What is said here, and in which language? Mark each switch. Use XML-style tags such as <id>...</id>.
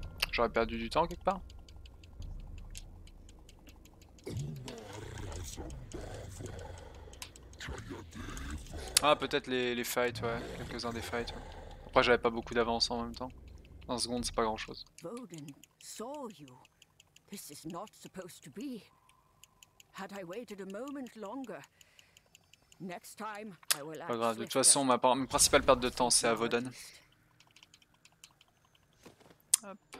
<fr>J'aurais perdu du temps quelque part. Ah peut-être les fights, ouais, quelques-uns des fights. Ouais. Après j'avais pas beaucoup d'avance en même temps. 1 seconde c'est pas grand chose.</fr> <en>Voden saw you. This is not supposed to be. Had I waited a moment longer. Next time, I will</en> <fr>Pas grave, de toute façon ma principale perte de temps c'est à Voden. Hop.</fr>